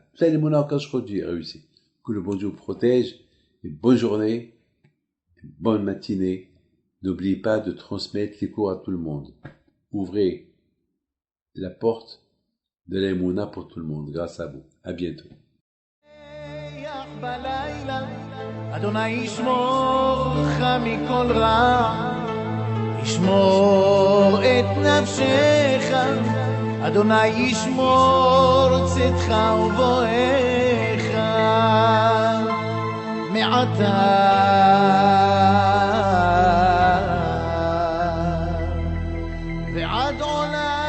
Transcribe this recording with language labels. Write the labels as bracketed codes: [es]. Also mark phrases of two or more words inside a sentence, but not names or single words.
[fr] C'est l'émouna en [he] הקדוש ברוך הוא, [fr] il réussit. Que le bon Dieu vous protège. Une bonne journée, une bonne matinée. N'oubliez pas de transmettre les cours à tout le monde. Ouvrez la porte de la émouna pour tout le monde, grâce à vous. À bientôt. [he] אדוני ישמור לך מכל רע, ישמור את נפשך אדוני ישמור צאתך ובואך מעתה ועד עולם.